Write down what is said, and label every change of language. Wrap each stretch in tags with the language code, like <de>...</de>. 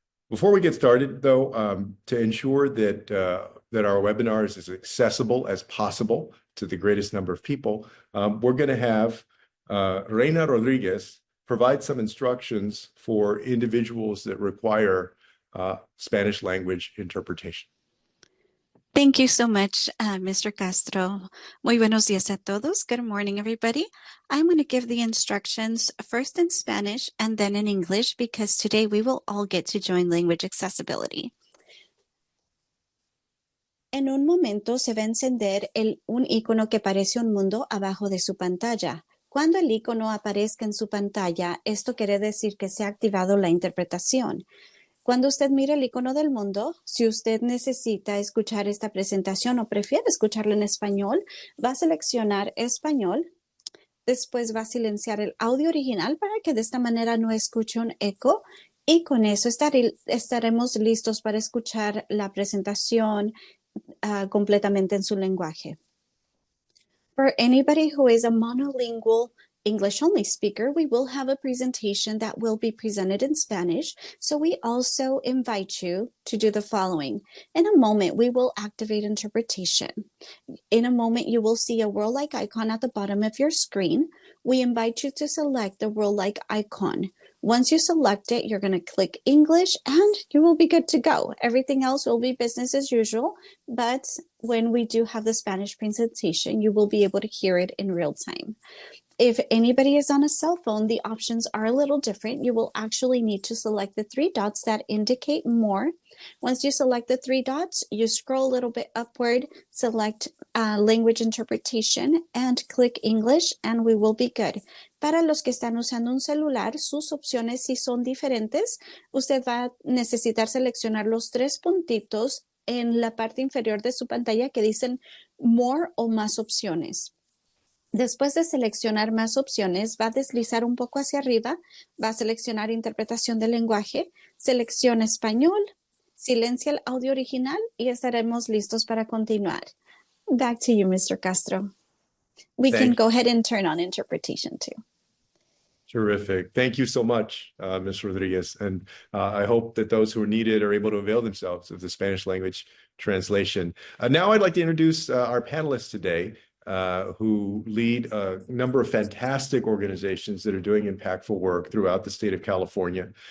<en>Before we get started, though, to ensure that our webinar is as accessible as possible to the greatest number of people, we're going to have Reina Rodriguez provide some instructions for individuals that require Spanish language interpretation. Thank you so much, Mr. Castro.</en> <es>Muy buenos días a todos.</es> <en>Good morning, everybody. I'm going to give the instructions first in Spanish and then in English because today we will all get to join language accessibility.</en> <es>En un momento se va a encender un icono que parece un mundo abajo de su pantalla. Cuando el icono aparezca en su pantalla, esto quiere decir que se ha activado la interpretación. Cuando usted mire el icono del mundo, si usted necesita escuchar esta presentación o prefiere escucharla en español, va a seleccionar español. Después va a silenciar el audio original para que de esta manera no escuche un eco. Y con eso estaremos listos para escuchar la presentación completamente en su lenguaje.</es> <en>For anybody who is a monolingual English-only speaker, we will have a presentation that will be presented in Spanish. So we also invite you to do the following. In a moment, we will activate interpretation. In a moment, you will see a world like icon at the bottom of your screen. We invite you to select the world like icon. Once you select it, you're going to click English and you will be good to go. Everything else will be business as usual. But when we do have the Spanish presentation, you will be able to hear it in real time. If anybody is on a cell phone, the options are a little different. You will actually need to select the three dots that indicate more. Once you select the three dots, you scroll a little bit upward, select language interpretation, and click English, and we will be good.</en> <es>Para los que están usando un celular, sus opciones sí son diferentes. Usted va a necesitar seleccionar los tres puntitos en la parte inferior de su pantalla que dicen More o más opciones. Después de seleccionar más opciones, va a deslizar un poco hacia arriba, va a seleccionar interpretación del lenguaje, selecciona español, silencia el audio original y estaremos listos para continuar.</es> <en>Back to you, Mr. Castro. We can go ahead and turn on interpretation too. Terrific. Thank you so much, Ms. Rodriguez. And I hope that those who are needed are able to avail themselves of the Spanish language translation. Now I'd like to introduce our panelists today, who lead a number of fantastic organizations that are doing impactful work throughout the state of California.</en>